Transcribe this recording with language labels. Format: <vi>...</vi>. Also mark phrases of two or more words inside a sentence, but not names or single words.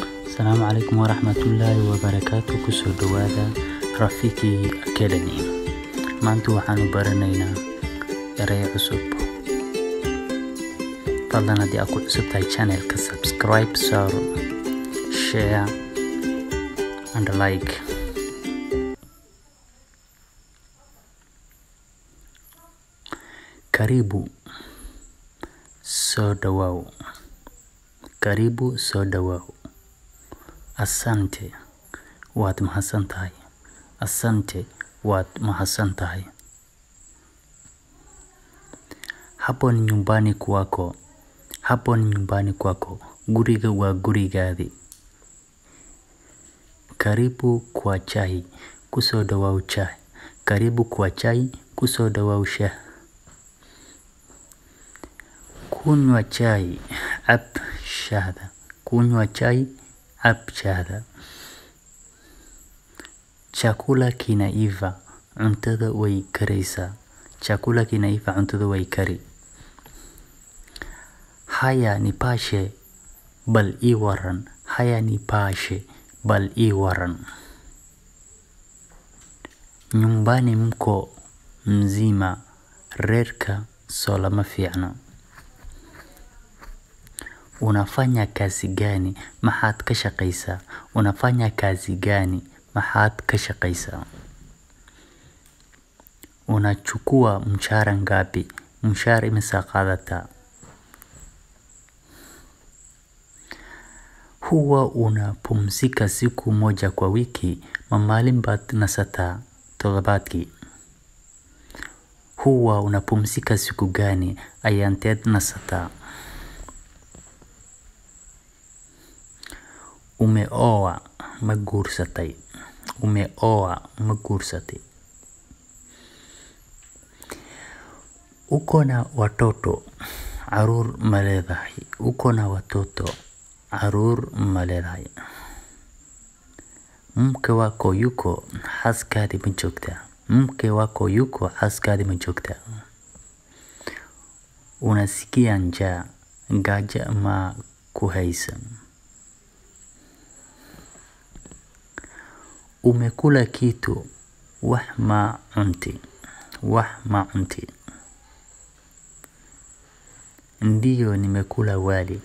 <ar>السلام عليكم ورحمة الله وبركاته.</ar> <so>kusoo dhawaada Rafiki Academy. maanta waxaanu baranaynaa erey cusub. fadlan haddii aad ku cusub tahay channelka subscribe,</so> <en>share and like.</en> <so>Karibu Soo dhawaw. Karibu Soo dhawaw. Asante, waad mahadsan tahay. Asante, waad mahadsan tahay.</so> <sw>Hapo ni nyumbani kwako. Hapo ni nyumbani kwako.</sw> <so>Guriga waa gurigaadi.</so> <sw>Karibu kwa chai.</sw> <so>Kusoo dhawaw chai.</so> <sw>Karibu kwa chai.</sw> <so>Kusoo dhawaw shah.</so> <sw>Kunywa chai.</sw> <so>Ab shahda.</so> <sw>Kunywa chai.</sw> <so>Ab shahda.</so> <sw>Chakula kinaiva.</sw> <so>Cuntada way karaysaa.</so> <sw>Chakula kinaiva.</sw> <so>Cuntada way kari.</so> <sw>Haya nipashe</sw> <so>bal ii waran.</so> <sw>Haya nipashe</sw> <so>bal ii waran.</so> <sw>Nyumbani Mko, mzima.</sw> <so>Reerka soo lama fiicna.</so> <sw>Unafanya kazi gani?</sw> <so>Maxaad kashaqeysa?</so> <sw>Unafanya kazi gani?</sw> <so>Maxaad kashaqeysa?</so> <sw>Unachukua mshahara ngapi?</sw> <so>Mushar imisa qaadata?</so> <sw>Huwa unapumzika siku moja kwa wiki,</sw> <so>ma maalin baad nasataa toddobaadkii?</so> <sw>Huwa unapumzika siku gani?</sw> <so>Ayan Teed nasataa? Umeoa Ma guursatay? Umeoa Ma guursatay?</so> <sw>Uko na watoto,</sw> <so>caruur ma leedahay?</so> <sw>Uko na watoto,</sw> <so>caruur ma leedahay?</so> <sw>Mke wako yuko,</sw> <so>xaaskaadi ma joogtaa?</so> <sw>Mke wako yuko,</sw> <so>xaaskaadi ma joogtaa?</so> <sw>Unasikia njaa,</sw> <so>gaajo ma ku haysa?</so> <sw>Umekula kitu,</sw> <so>wax ma cunti? Wax ma cunti?</so> <sw>Ndiyo nimekula wali.</sw>